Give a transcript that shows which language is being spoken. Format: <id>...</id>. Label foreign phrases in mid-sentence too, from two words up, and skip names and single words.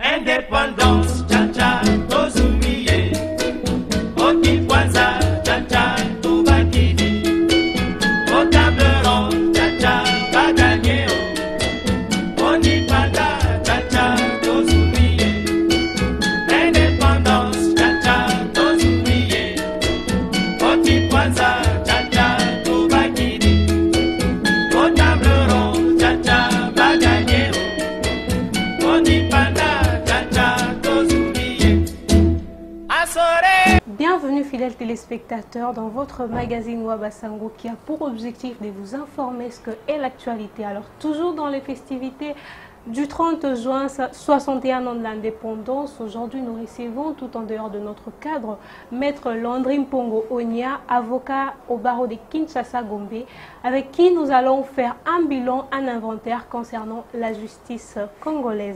<ln>Indépendance, cha-cha, tozumiye. Okikwanza, cha-cha, tobakidi.</ln> <fr>Au table ronde,</fr> <ln>cha-cha, bagagné. Onipanda, cha-cha, tozumiye. Indépendance, cha-cha, tozumiye. Okikwanza, cha-cha, tobakidi.</ln> <fr>Au table ronde,</fr> <ln>cha-cha, bagagné. Onipanda, cha-cha, tozumiye. Asore.</ln> <fr>Bienvenue fidèles téléspectateurs dans votre magazine Wabasango qui a pour objectif de vous informer ce que est l'actualité. Alors toujours dans les festivités du 30 juin, 61 ans de l'indépendance, aujourd'hui nous recevons tout en dehors de notre cadre Maître Landry Mpongo Onia, avocat au barreau de Kinshasa-Gombe, avec qui nous allons faire un bilan, un inventaire concernant la justice congolaise.</fr>